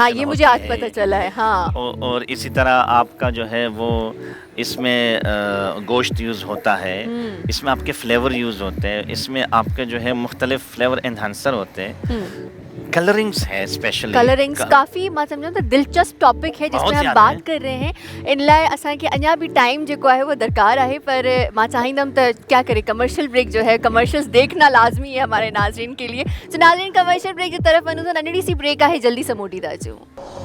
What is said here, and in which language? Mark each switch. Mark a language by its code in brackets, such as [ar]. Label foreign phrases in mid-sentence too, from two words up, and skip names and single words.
[ur] ہاں یہ مجھے آج پتا چلا ہے۔ ہاں اور اسی طرح آپکا جو ہے وہ اسمیں گوشت یوز ہوتا ہے، اسمیں آپکے فلیور یوز ہوتے ہیں، اسمیں آپکے جو ہے مختلف [en] flavour enhancer [ur] ہوتے ہیں، کلرنگز ہے، اسپیشلی کلرنگز کافی [sd] मां सम्झो त [ur] دلچسپ ٹاپک ہے جسمیں ہم بات کر رہے ہیں. [sd] इन लाइ असांखे अञा भी टाइम जेको आहे [ur] وہ درکار ہے, [sd] पर मां चाहींदमि त क्या करे [en] commercial break [sd] जो है, [ur] کمرشلز دیکھنا لازمی ہے ہمارے ناظرین کے لیے. تو ناظرین [en] commercial break [ur] کی طرف [sd] वञूं था, नंढड़ी सी ब्रेक आहे, जल्दी सां मोटी था अचूं।